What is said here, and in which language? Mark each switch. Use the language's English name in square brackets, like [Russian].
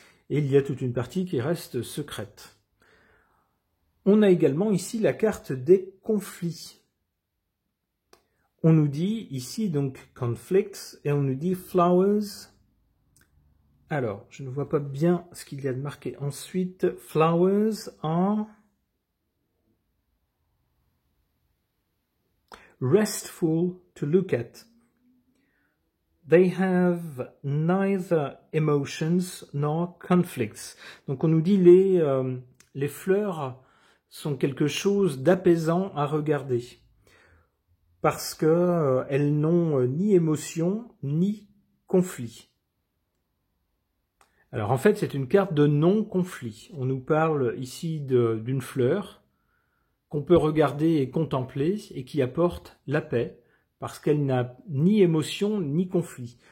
[French] Et il y a toute une partie qui reste secrète. On a également ici la carte des conflits. On nous dit ici donc conflicts et on nous dit flowers. Alors, je ne vois pas bien ce qu'il y a de marqué ensuite. [English] Flowers are restful to look at. They have neither emotions nor conflicts. [French] Donc on nous dit les fleurs sont quelque chose d'apaisant à regarder. Parce que elles n'ont ni émotion ni conflit. Alors en fait, c'est une carte de non-conflit. On nous parle ici d'une fleur qu'on peut regarder et contempler et qui apporte la paix parce qu'elle n'a ni émotion ni conflit.